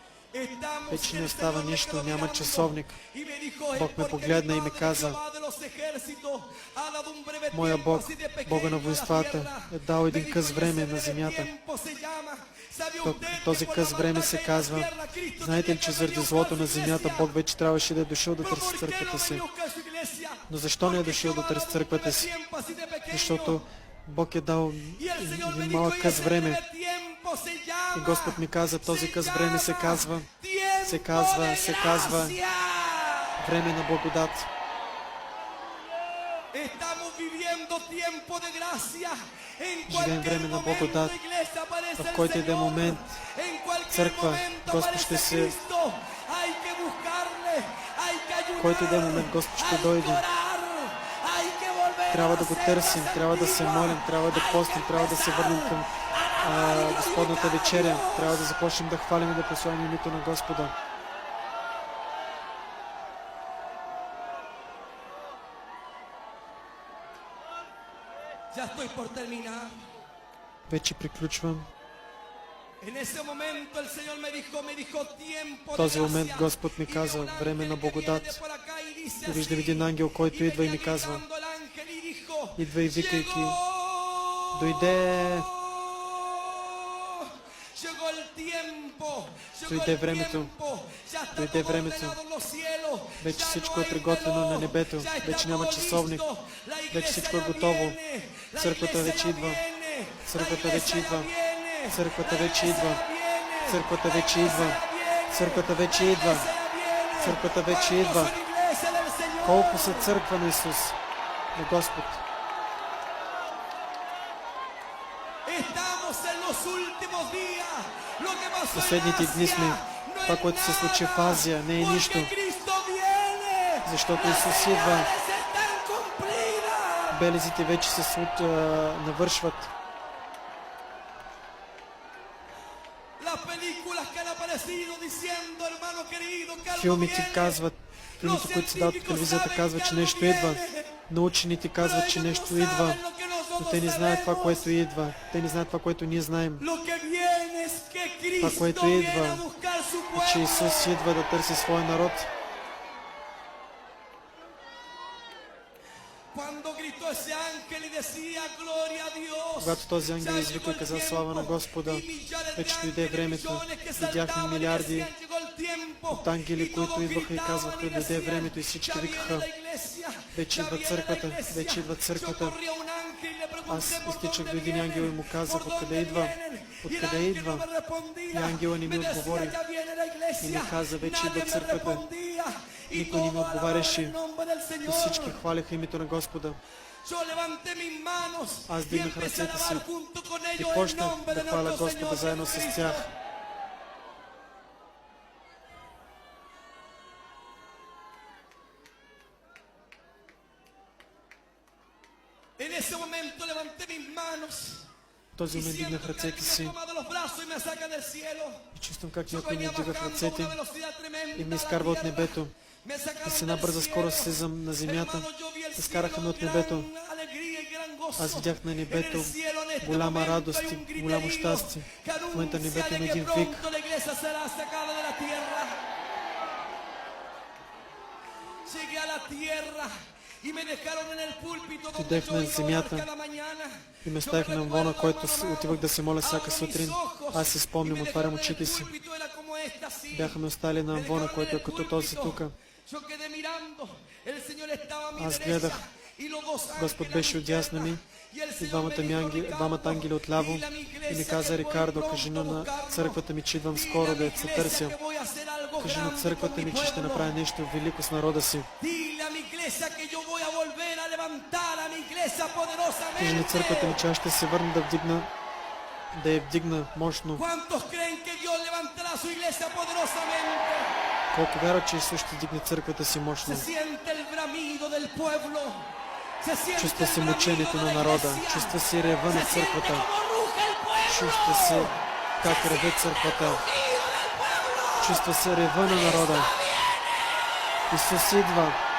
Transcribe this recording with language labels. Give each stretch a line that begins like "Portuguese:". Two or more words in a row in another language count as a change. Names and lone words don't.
Spanish: Estamos
Bulgarian: Вече
Spanish: en
Bulgarian: не
Spanish: el
Bulgarian: остава
Spanish: Señor me
Bulgarian: нищо,
Spanish: quedó
Bulgarian: няма
Spanish: mirando
Bulgarian: часовник.
Spanish: y me dijo,
Bulgarian: Бог ме
Spanish: porque
Bulgarian: погледна
Spanish: mi
Bulgarian: и ми
Spanish: Padre,
Bulgarian: каза,
Spanish: Jehová de los ejércitos, ha dado un breve
Bulgarian: моя
Spanish: tiempo
Bulgarian: Бог,
Spanish: así de
Bulgarian: Бога на
Spanish: pequeño a la
Bulgarian: войствата,
Spanish: tierra.
Bulgarian: е дал
Spanish: Me
Bulgarian: един
Spanish: dijo,
Bulgarian: къс
Spanish: y ese
Bulgarian: време на
Spanish: breve
Bulgarian: земята.
Spanish: tiempo se llama, ¿sabe usted que
Bulgarian: Този
Spanish: por la
Bulgarian: къс време
Spanish: maldad
Bulgarian: се
Spanish: que hay en la
Bulgarian: казва,
Spanish: tierra, Cristo
Bulgarian: знаете ли,
Spanish: tenía
Bulgarian: че
Spanish: que
Bulgarian: заради
Spanish: venir a buscar
Bulgarian: злото
Spanish: su
Bulgarian: на земята
Spanish: iglesia?
Bulgarian: Бог вече трябваше да е дошъл да
Spanish: ¿Pero
Bulgarian: търси
Spanish: por qué no
Bulgarian: църквата си.
Spanish: venía a buscar su iglesia?
Bulgarian: Но защо не е
Spanish: Porque
Bulgarian: дошъл да
Spanish: Jehová ha
Bulgarian: търси
Spanish: dado un
Bulgarian: църквата
Spanish: breve
Bulgarian: си?
Spanish: tiempo así de pequeño.
Bulgarian: Защото Бог е дал
Spanish: Y el Señor me
Bulgarian: един
Spanish: dijo,
Bulgarian: малък
Spanish: y
Bulgarian: къс
Spanish: ese
Bulgarian: време.
Spanish: breve tiempo se
Bulgarian: И
Spanish: llama,
Bulgarian: Господ ми каза, този къс време се казва,
Spanish: tiempo de
Bulgarian: се казва
Spanish: gracia.
Bulgarian: време на благодат.
Spanish: Estamos viviendo tiempo de gracia. En
Bulgarian: Живеем
Spanish: cualquier
Bulgarian: време на
Spanish: momento,
Bulgarian: благодат,
Spanish: iglesia, aparece
Bulgarian: в
Spanish: el
Bulgarian: който и да е
Spanish: Señor.
Bulgarian: момент,
Spanish: En cualquier
Bulgarian: църква,
Spanish: momento
Bulgarian: Господ
Spanish: aparece
Bulgarian: ще се...
Spanish: Cristo. Hay que buscarle, hay que ayudar,
Bulgarian: който и да е момент, Господ ще
Spanish: hay que
Bulgarian: дойде.
Spanish: orar, hay que volver
Bulgarian: Трябва
Spanish: a
Bulgarian: да го
Spanish: hacer
Bulgarian: търсим,
Spanish: las
Bulgarian: трябва да се
Spanish: antiguas.
Bulgarian: молим, трябва да
Spanish: Hay
Bulgarian: постим,
Spanish: que
Bulgarian: трябва да се върнем към
Spanish: empezar a
Bulgarian: Господната
Spanish: glorificar a
Bulgarian: вечеря.
Spanish: Dios.
Bulgarian: Трябва да започнем да хвалим и да прославим името на Господа.
Spanish: Ya estoy por terminar.
Bulgarian: Вече приключвам.
Spanish: En ese momento el Señor me dijo tiempo
Bulgarian: В
Spanish: de
Bulgarian: този момент
Spanish: gracia.
Bulgarian: Господ ми
Spanish: Y
Bulgarian: каза,
Spanish: veo un
Bulgarian: време на
Spanish: ángel que
Bulgarian: благодат.
Spanish: viene por acá y dice
Bulgarian: И виждам
Spanish: así,
Bulgarian: един ангел, който
Spanish: y
Bulgarian: идва и
Spanish: venía
Bulgarian: ми казва,
Spanish: gritando el ángel y dijo,
Bulgarian: идва и викайки,
Spanish: llegó,
Bulgarian: дойде,
Spanish: llegó el tiempo, llegó
Bulgarian: дойде
Spanish: el
Bulgarian: времето,
Spanish: tiempo, ya está
Bulgarian: дойде
Spanish: todo
Bulgarian: времето.
Spanish: ordenado en los cielos,
Bulgarian: Вече
Spanish: ya
Bulgarian: всичко
Spanish: no
Bulgarian: е
Spanish: hay
Bulgarian: приготвено на
Spanish: reloj,
Bulgarian: небето.
Spanish: ya está
Bulgarian: Вече няма
Spanish: todo
Bulgarian: часовник.
Spanish: listo, la
Bulgarian: Вече
Spanish: iglesia
Bulgarian: всичко е
Spanish: ya
Bulgarian: готово.
Spanish: viene, la
Bulgarian: Църквата
Spanish: iglesia
Bulgarian: вече
Spanish: ya
Bulgarian: идва.
Spanish: viene, la
Bulgarian: Църквата
Spanish: iglesia
Bulgarian: вече
Spanish: ya
Bulgarian: идва.
Spanish: viene,
Bulgarian: Църквата
Spanish: la
Bulgarian: вече
Spanish: iglesia
Bulgarian: идва.
Spanish: ya viene,
Bulgarian: Църквата
Spanish: la
Bulgarian: вече
Spanish: iglesia
Bulgarian: идва.
Spanish: ya viene,
Bulgarian: Църквата вече
Spanish: la
Bulgarian: идва.
Spanish: iglesia ya viene.
Bulgarian: Църквата вече
Spanish: ¿Cuántos
Bulgarian: идва.
Spanish: son iglesia del Señor?
Bulgarian: Колко са църква на Исус, на Господ.
Spanish: Estamos en los últimos días. Lo que pasó en
Bulgarian: Последните дни
Spanish: Asia
Bulgarian: сме.
Spanish: no
Bulgarian: Това,
Spanish: es
Bulgarian: което се случи в
Spanish: nada,
Bulgarian: Азия, не е
Spanish: porque
Bulgarian: нищо.
Spanish: Cristo viene.
Bulgarian: Защото
Spanish: Las
Bulgarian: Исус идва.
Spanish: señales están cumplidas.
Bulgarian: Белезите вече се навършват.
Spanish: Las películas que han aparecido diciendo, hermano querido, que algo
Bulgarian: Филмите
Spanish: viene.
Bulgarian: казват, филмите, които се дават по телевизията, казват, че нещо идва. Научените казват, че нещо идва. Но те не знаят това, което идва. Те не знаят това, което ние знаем.
Spanish: Lo que viene es que Cristo
Bulgarian: Това, което
Spanish: viene
Bulgarian: идва,
Spanish: a buscar su
Bulgarian: че
Spanish: pueblo.
Bulgarian: Исус идва да търси своя народ.
Spanish: Cuando gritó ese ángel y decía gloria a Dios.
Bulgarian: Когато този ангел
Spanish: Ya
Bulgarian: извика
Spanish: llegó
Bulgarian: и
Spanish: el
Bulgarian: каза
Spanish: tiempo,
Bulgarian: слава на Господа,
Spanish: y millones de
Bulgarian: вече дойде
Spanish: ángeles,
Bulgarian: времето.
Spanish: millones que
Bulgarian: Видяхме
Spanish: saltaban y
Bulgarian: милиарди
Spanish: decían, llegó el tiempo,
Bulgarian: от ангели,
Spanish: y
Bulgarian: които
Spanish: todos
Bulgarian: идваха и
Spanish: gritaban
Bulgarian: казваха,
Spanish: y
Bulgarian: дойде
Spanish: decían,
Bulgarian: времето и всички
Spanish: ya
Bulgarian: викаха,
Spanish: viene la iglesia,
Bulgarian: вече
Spanish: ya
Bulgarian: идва
Spanish: viene la
Bulgarian: църквата,
Spanish: iglesia.
Bulgarian: вече идва
Spanish: Yo
Bulgarian: църквата.
Spanish: corrí a un ángel y le pregunté,
Bulgarian: Аз
Spanish: ¿por
Bulgarian: изтичах
Spanish: dónde
Bulgarian: до един ангел и
Spanish: vienen?
Bulgarian: му казах,
Spanish: ¿Por
Bulgarian: откъде
Spanish: dónde
Bulgarian: идва?
Spanish: vienen? Y el
Bulgarian: Откъде
Spanish: ángel
Bulgarian: идва?
Spanish: no me respondía.
Bulgarian: И ангела не ми
Spanish: Me decía,
Bulgarian: отговори.
Spanish: ya viene la iglesia.
Bulgarian: И ми каза, вече идва
Spanish: Nadie me
Bulgarian: църквата.
Spanish: respondía. Y
Bulgarian: Никой не ми
Spanish: todos alababan
Bulgarian: отговаряше.
Spanish: el nombre del
Bulgarian: И
Spanish: Señor.
Bulgarian: всички хваляха името на Господа.
Spanish: Yo levanté mis manos
Bulgarian: Аз
Spanish: y
Bulgarian: дигнах
Spanish: empecé a
Bulgarian: ръцете си
Spanish: alabar junto con
Bulgarian: и
Spanish: ellos el
Bulgarian: почнах
Spanish: nombre
Bulgarian: да
Spanish: de
Bulgarian: хваля
Spanish: nuestro
Bulgarian: Господа
Spanish: Señor
Bulgarian: заедно с
Spanish: Jesucristo.
Bulgarian: тях.
Spanish: En ese momento levanté mis manos
Bulgarian: В този
Spanish: y
Bulgarian: момент
Spanish: siento
Bulgarian: дигнах
Spanish: que alguien
Bulgarian: ръцете
Spanish: me ha
Bulgarian: си
Spanish: tomado los brazos y me saca del cielo.
Bulgarian: и чувствам как
Spanish: Yo
Bulgarian: някой ми
Spanish: venía
Bulgarian: вдига в
Spanish: bajando a
Bulgarian: ръцете
Spanish: una velocidad tremenda
Bulgarian: и ме
Spanish: a la
Bulgarian: изкарва от
Spanish: tierra.
Bulgarian: небето.
Spanish: Me
Bulgarian: И
Spanish: sacaron
Bulgarian: с една
Spanish: del
Bulgarian: бърза скорост
Spanish: cielo.
Bulgarian: слизам на земята.
Spanish: Hermano, yo vi el
Bulgarian: Изкараха
Spanish: cielo
Bulgarian: ме от
Spanish: gran
Bulgarian: небето.
Spanish: alegría y gran gozo.
Bulgarian: Аз видях на небето
Spanish: En el cielo en este
Bulgarian: голяма
Spanish: momento
Bulgarian: радост
Spanish: hay
Bulgarian: и
Spanish: un griterío
Bulgarian: голямо щастие.
Spanish: que
Bulgarian: В момента на небето
Spanish: anuncia
Bulgarian: има
Spanish: de que
Bulgarian: един вик.
Spanish: pronto la iglesia será sacada de la tierra. Llegué a la tierra y me dejaron en el púlpito donde
Bulgarian: Отидех
Spanish: yo
Bulgarian: на
Spanish: iba a orar
Bulgarian: земята
Spanish: cada mañana.
Bulgarian: и ме
Spanish: Yo
Bulgarian: ставих
Spanish: me
Bulgarian: на
Spanish: recuerdo,
Bulgarian: амвона, който
Spanish: hermano
Bulgarian: отивах да се моля
Spanish: amado,
Bulgarian: всяка
Spanish: abro
Bulgarian: сутрин.
Spanish: mis ojos
Bulgarian: Аз си
Spanish: y
Bulgarian: спомням,
Spanish: me
Bulgarian: отварям
Spanish: dejaron en el
Bulgarian: очите си.
Spanish: púlpito, era como esta, así.
Bulgarian: Бяха ме оставили на
Spanish: Me
Bulgarian: амвона,
Spanish: dejaron
Bulgarian: който
Spanish: en
Bulgarian: е
Spanish: el
Bulgarian: като този
Spanish: púlpito.
Bulgarian: тук.
Spanish: Yo quedé mirando. El Señor estaba a mi
Bulgarian: Аз
Spanish: derecha
Bulgarian: гледах.
Spanish: y los dos
Bulgarian: Господ
Spanish: ángeles a
Bulgarian: беше
Spanish: mi
Bulgarian: отдясно ми
Spanish: izquierda. Y el
Bulgarian: и
Spanish: Señor me
Bulgarian: двамата
Spanish: dijo,
Bulgarian: ангели отляво.
Spanish: dile a mi
Bulgarian: И ми
Spanish: iglesia
Bulgarian: каза,
Spanish: que voy
Bulgarian: Рикардо,
Spanish: pronto
Bulgarian: кажи
Spanish: a
Bulgarian: на
Spanish: buscarlo.
Bulgarian: църквата ми, че идвам
Spanish: Dile
Bulgarian: скоро
Spanish: a
Bulgarian: да
Spanish: mi
Bulgarian: я се
Spanish: iglesia
Bulgarian: търся.
Spanish: que voy a hacer algo
Bulgarian: Кажи на
Spanish: grande con
Bulgarian: църквата
Spanish: mi
Bulgarian: ми, че ще
Spanish: pueblo.
Bulgarian: направя нещо велико с народа си.
Spanish: Dile a mi iglesia que yo voy a volver a levantar a mi iglesia
Bulgarian: Кажи на църквата ми,
Spanish: poderosamente.
Bulgarian: че аз ще се върна да я вдигна мощно.
Spanish: ¿Cuántos creen que Dios levantará su iglesia poderosamente?
Bulgarian: Колко вярват, че Исус ще дигне църквата си мощно.
Spanish: Se siente el bramido del pueblo. Se siente
Bulgarian: Чувства
Spanish: el
Bulgarian: се
Spanish: bramido
Bulgarian: мъчението
Spanish: de
Bulgarian: на
Spanish: la
Bulgarian: народа.
Spanish: iglesia.
Bulgarian: Чувства се рева на
Spanish: Se siente
Bulgarian: църквата.
Spanish: como ruge el pueblo.
Bulgarian: Чувства се как реве църквата.
Spanish: Rugido del pueblo.
Bulgarian: Чувства се рева на народа. Исус идва.